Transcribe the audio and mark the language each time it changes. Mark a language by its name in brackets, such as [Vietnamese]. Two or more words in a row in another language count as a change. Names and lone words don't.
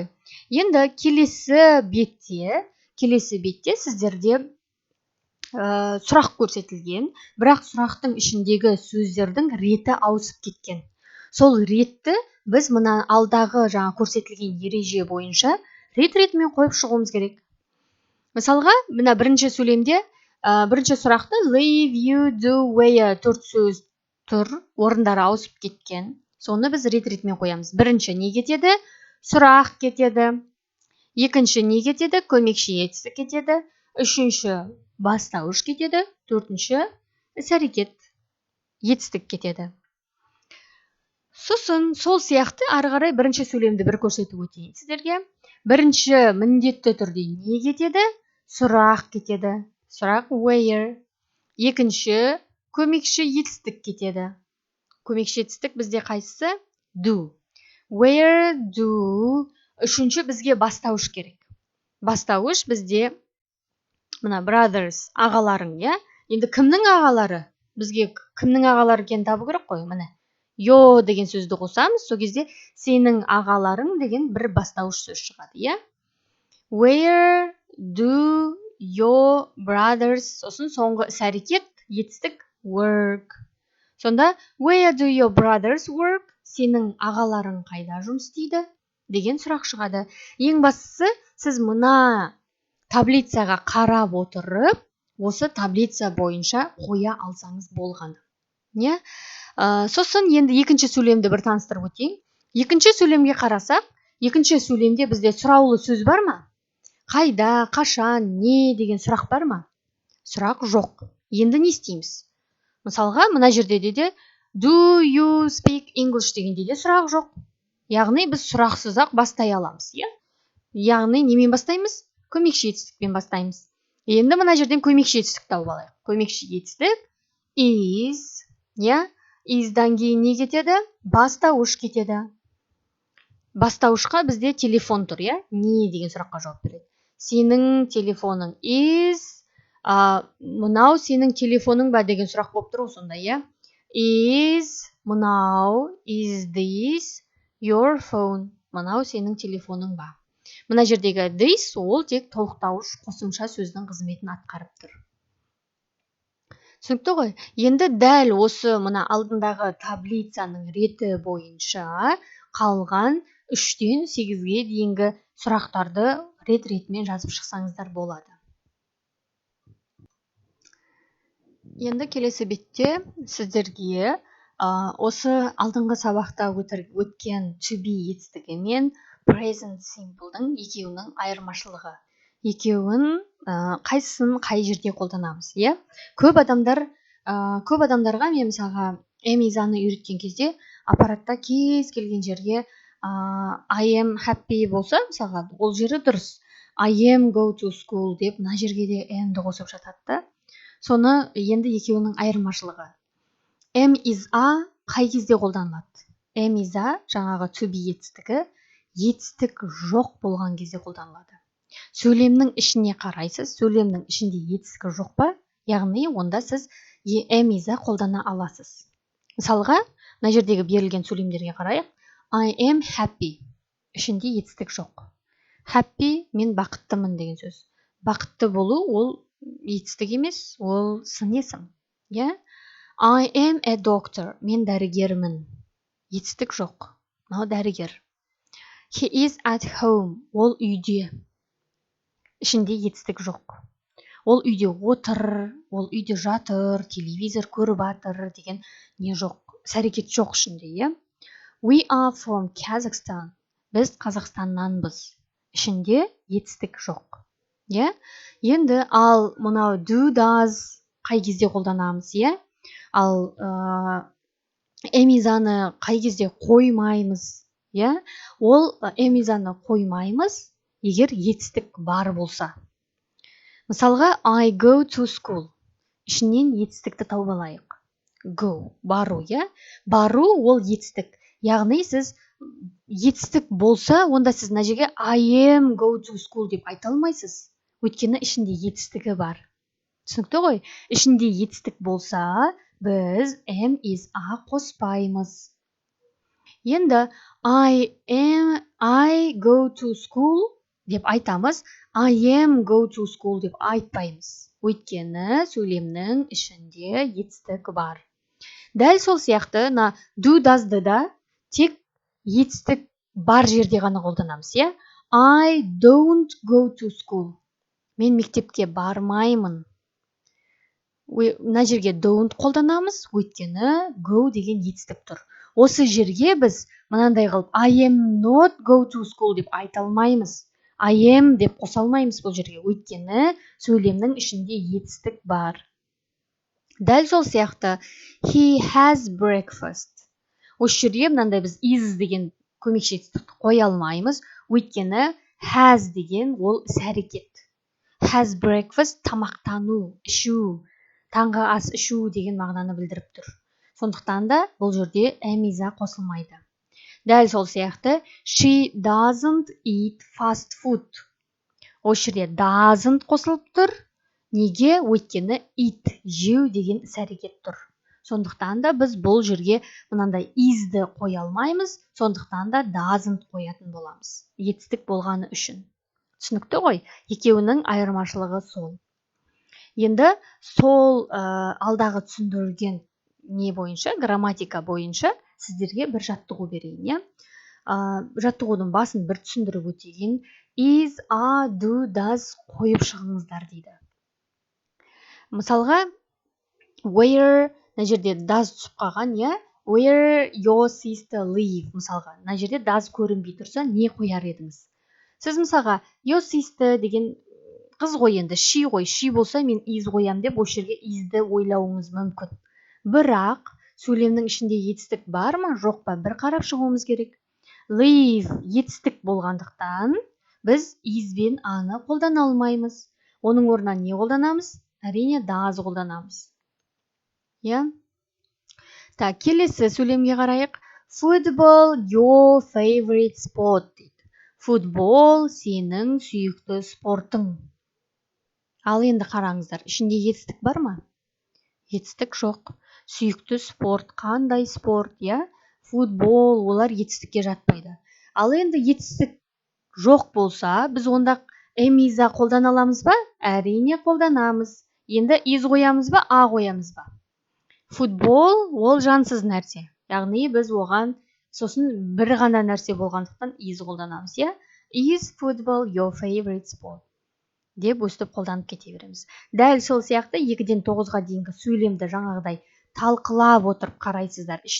[Kazakh] Енді келесі бетте сіздерде сұрақ көрсетілген, бірақ сұрақтың ішіндегі сөздердің реті ауысып кеткен. Сол ретті біз мына алдағы көрсетілген ереже бойынша рет-ретімен қойып шығуымыз керек. Мысалға, мына бірінші сөйлемде бірінші сұрақты [English] live, you, do, where [Kazakh] 4 сөз тұр, орындары ауысып кеткен. Соны біз рет-ретімен қоямыз. Бірінші не кетеді? Сұрақ кетеді. Екінші не кетеді? Көмекші етістік кетеді. Үшінші бастауыш кетеді. Төртінші іс-әрекет етістік кетеді. Сосын сол сияқты ары қарай бірінші сөйлемді бір көрсетіп өтейін сіздерге. Бірінші міндетті түрде не кетеді? Сұрақ кетеді. Сұрақ where. Екінші көмекші етістік кетеді. Көмекші етістік бізде қайсысы? [English] Do. Where do. [Kazakh] Үшінші бізге бастауыш керек. Бастауыш бізде мына brothers, ағаларың, Енді кімнің ағалары? Бізге кімнің ағалары екенін табу керек қой, міне. Yo деген сөзді қосамыз, сол кезде сенің ағаларың деген бір бастауыш сөз шығады, [English] Where do your brothers, [Kazakh] сосын соңғы іс-әрекет, етістік work. [English] Сонда where do your brothers work? [Kazakh] Сенің ағаларың қайда жұмыс істейді? Деген сұрақ шығады. Ең бастысы, сіз мына таблицаға қарап отырып, осы таблица бойынша қоя алсаңыз болғаны. Сосын енді екінші сөйлемді бір таныстырып өтейін. Екінші сөйлемге қарасақ, екінші сөйлемде бізде сұраулы сөз бар ма? Қайда, қашан, не деген сұрақ бар ма? Сұрақ жоқ. Енді не істейміз? Мысалға, мына жерде де [English] do you speak English [Kazakh] дегенде де сұрақ жоқ. Яғни біз сұрақсыз-ақ бастай аламыз, Яғни немен бастаймыз? Көмекші етістікпен бастаймыз. Енді мына жерден көмекші етістік тауып алайық. Көмекші етістік is, is'дан кейін не кетеді? Бастауыш кетеді. Бастауышқа бізде телефон тұр, Не деген сұраққа жауап береді. Сенің телефоның is, мынау сенің телефоның ба деген сұрақ болып тұр сонда, Is, мынау, [English] is this your phone? [Kazakh] Мынау сенің телефоның ба? Мына жердегі this ол тек толықтауыш қосымша сөздің қызметін атқарып тұр. Түсінікті ғой? Енді дәл осы мына алдындағы таблицаның реті бойынша қалған 3-тен 8-ге дейінгі сұрақтарды рет-ретімен жазып шықсаңыздар болады. Енді келесі бетте сіздерге осы алдыңғы сабақта өткен [English] to be [Kazakh] етістігі мен [English] present simple'дың [Kazakh] екеуінің айырмашылығы. Екеуін қайсысын қай жерде қолданамыз, иә? Көп адамдарға мен мысалға эмизаны үйреткен кезде аппаратта кез келген жерге [English] I am happy [Kazakh] болса, мысалға ол жері дұрыс. [English] I am go to school [Kazakh] деп мына жерге де am'ді қосып жатады да. Соны енді екеуінің айырмашылығы. [English] Am is a [Kazakh] қай кезде қолданылады? [English] Am is a [Kazakh] жаңағы [English] to be [Kazakh] етістік жоқ болған кезде қолданылады. Сөйлемнің ішіне қарайсыз, сөйлемнің ішінде етістігі жоқ па? Яғни онда сіз [English] am is a [Kazakh] қолдана аласыз. Мысалға, мына жердегі берілген сөйлемдерге қарайық. [English] I am happy. [Kazakh] Ішінде етістік жоқ. Happy мен бақыттымын деген сөз. Бақытты болу ол етістік емес, ол сын есім. [English] I am a doctor. [Kazakh] Мен дәрігермін. Етістік жоқ. Мынау дәрігер. [English] He is at home. [Kazakh] Ол үйде. Ішінде етістік жоқ. Ол үйде отыр, ол үйде жатыр, телевизор көріп жатыр деген не жоқ. Іс-әрекет жоқ ішінде, [English] We are from Kazakhstan. [Kazakh] Біз Қазақстаннанбыз. Ішінде етістік жоқ. Енді ал мынау [English] do, does [Kazakh] қай кезде қолданамыз, Ал эмизаны қай кезде қоймаймыз, Ол эмизаны қоймаймыз, егер етістік бар болса. Мысалға, [English] I go to school. [Kazakh] Ішінен етістікті тауып алайық. Go, бару, Бару ол етістік. Яғни сіз етістік болса, онда сіз мына жерге [English] I am go to school [Kazakh] деп айта алмайсыз. Өйткені ішінде етістігі бар. Түсінікті ғой? Ішінде етістік болса, біз [English] am is a [Kazakh] қоспаймыз. [English] Енді I go to school [Kazakh] деп айтамыз, [English] I am go to school [Kazakh] деп айтпаймыз. Өйткені сөйлемнің ішінде етістік бар. Дәл сол сияқты [English] do, does'ды [Kazakh] да тек етістік бар жерде ғана қолданамыз, [English] I don't go to school. [Kazakh] Мен мектепке бармаймын. Мына жерге don't қолданамыз, өйткені go деген етістік тұр. Осы жерге біз мынандай қылып [English] I am not go to school [Kazakh] деп айта алмаймыз. [English] I am [Kazakh] деп қоса алмаймыз бұл жерге, өйткені сөйлемнің ішінде етістік бар. Дәл сол сияқты [English] he has breakfast. [Kazakh] Осы жерге мынандай біз is деген көмекші етістікті қоя алмаймыз, өйткені has деген ол іс-әрекет. [English] Has breakfast [Kazakh] тамақтану, ішу, таңғы ас ішу деген мағынаны білдіріп тұр. Сондықтан да бұл жерде [English] am is a [Kazakh] қосылмайды. Дәл сол сияқты [English] she doesn't eat fast food. [Kazakh] Осы жерде doesn't қосылып тұр. Неге? Өйткені eat, жеу деген іс-әрекет тұр. Сондықтан да біз бұл жерге мынандай is'ді қоя алмаймыз, сондықтан да doesn't қоятын боламыз. Етістік болғаны үшін. Түсінікті ғой? Екеуінің айырмашылығы сол. Енді сол алдағы түсіндірілген не бойынша, грамматика бойынша сіздерге бір жаттығу берейін, Жаттығудың басын бір түсіндіріп өтейін. [English] Is, are, do, does [Kazakh] қойып шығыңыздар дейді. Мысалға, where, мына жерде does түсіп қалған, [English] Where your sister live, [Kazakh] мысалға. Мына жерде does көрінбей тұрса, не қояр едіңіз? Сіз мысалға, [English] your sister [Kazakh] деген қыз ғой енді, she ғой, she болса мен is қоям деп, осы жерге is'ді ойлауыңыз мүмкін. Бірақ сөйлемнің ішінде етістік бар ма, жоқ па, бір қарап шығуымыз керек. Live етістік болғандықтан біз is бен аны қолдана алмаймыз. Оның орнына не қолданамыз? Әрине does қолданамыз. Келесі сөйлемге қарайық. [English] Football your favorite sport дейді. [Kazakh] Футбол сенің сүйікті спортың. Ал енді қараңыздар, ішінде етістік бар ма? Етістік жоқ. Сүйікті спорт, қандай спорт, Футбол, олар етістікке жатпайды. Ал енді етістік жоқ болса, біз онда [English] am is a [Kazakh] қолдана аламыз ба? Әрине қолданамыз. Енді is қоямыз ба, a қоямыз ба? Футбол ол жансыз нәрсе. Яғни біз оған сосын бір ғана нәрсе болғандықтан is қолданамыз, [English] Is football your favorite sport? [Kazakh] Деп өстіп қолданып кете береміз. Дәл сол сияқты 2-ден 9-ға дейінгі сөйлемді жаңағыдай талқылап отырып қарайсыздар.